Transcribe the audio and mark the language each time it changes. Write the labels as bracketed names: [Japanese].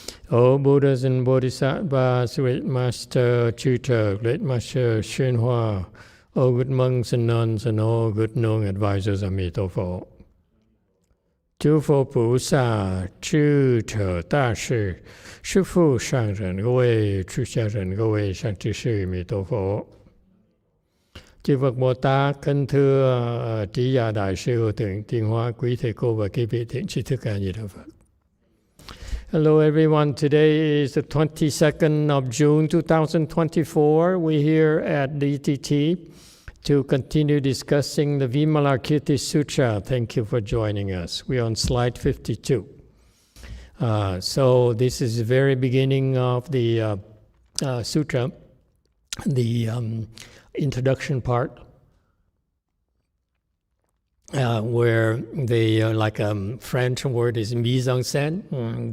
[English] O Buddhas and Bodhisattvas, Great Master Tutor, Great Master YongHua, O good monks and nuns, and all good knowing advisors, Emitofuo. [Chinese] 诸佛菩萨、智者大士、师父上人、各位出家人、各位善知识，弥陀佛。 [Vietnamese] Chư Phật Bồ Tát, kính thưa trí giả đại sư Hữu Thượng Tiên Hóa, quý thầy cô và quý vị thiện tri thức A Di Đà Phật. [English] Hello everyone, today is the 22nd of June 2024. We're here at DTT to continue discussing the Vimalakirti Sutra. Thank you for joining us. We're on slide 52. So this is the very beginning of the sutra, the introduction part, where they, like a French word is mise en scène.